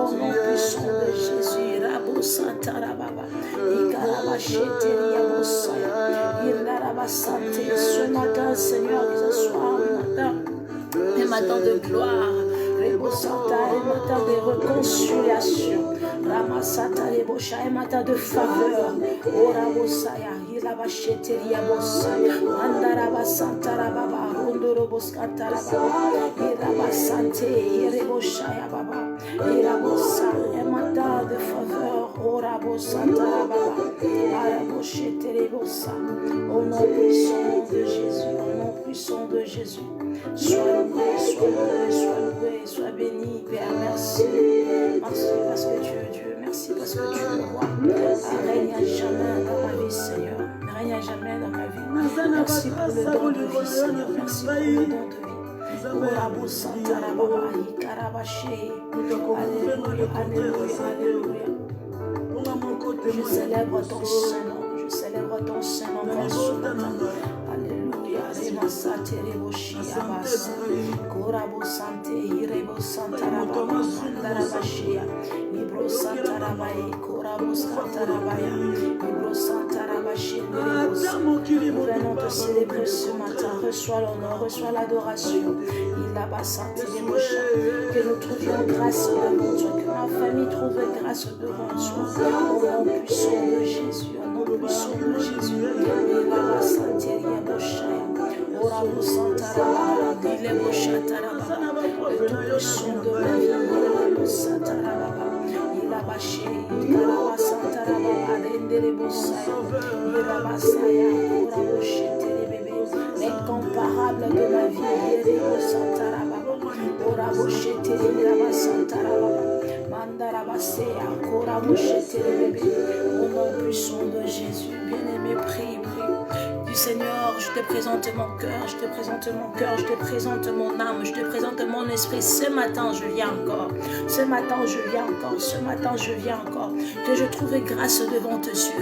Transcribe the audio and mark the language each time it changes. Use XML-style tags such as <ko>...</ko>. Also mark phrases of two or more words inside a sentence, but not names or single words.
<fr>Au nom puissant de Jésus, Rabo Santa Rababa, Ikarabachete, Yabosaya, Irabasante. Ce matin, Seigneur, que ce soit un matin de gloire. Un matin de réconciliation. Ramasata Rebosha, un matin de faveur. Orabosaya, Irabasheteria Bosaya, Andarabasanta Rababa, Rondoroboskata Rababa, Irabasante, Ireboshaya Baba, Irabosa, un matin de faveur. Orabosanta Rababa, Arabosheterebosa. Au nom puissant de Jésus, au nom puissant de Jésus. Sois loué, sois loué, sois loué, sois béni, Père, merci. Merci parce que tu es Dieu, merci parce que tu es le roi. Règne à jamais dans ma vie, Seigneur. Règne à jamais dans ma vie. Merci pour le don de vie, Seigneur. Merci pour le don de vie. Alléluia, alléluia, alléluia. Je célèbre ton Saint-Nom, je célèbre ton Saint-Nom encore ce matin. Alléluia, Rema Sate Reboshi Abasa, Korabo Sante, Irebo Santaraba, Mandarabashia, Ibro Santarabaye, Korabo Santarabaya, Ibro Santarabashi, nous venons te célébrer ce matin. Reçois l'honneur, reçois l'adoration. Il a Basante Reboshi, que nous trouvions grâce devant toi, que ma famille trouve grâce devant toi. Au nom puissant de Jésus, au nom puissant de Jésus. Il a Basante Reboshi. Orabo Santaraba, Dilebo Shataraba, le tout-puissant de ma vie, Dilebo Santaraba, il a bâché, il a Santaraba, Rendelebo Saya, il a Basaya, Orabo Shetelebebe, l'incomparable de ma vie, Dilebo Santaraba, Orabo Shetelebebe, Santaraba, Mandarabasea, Orabo Shetelebebe, au nom puissant de Jésus, bien-aimé, prie. Du Seigneur, je te présente mon cœur, je te présente mon cœur, je te présente mon âme, je te présente mon esprit. Ce matin, je viens encore. Ce matin, je viens encore. Ce matin, je viens encore. Que je trouve grâce devant tes yeux.</fr>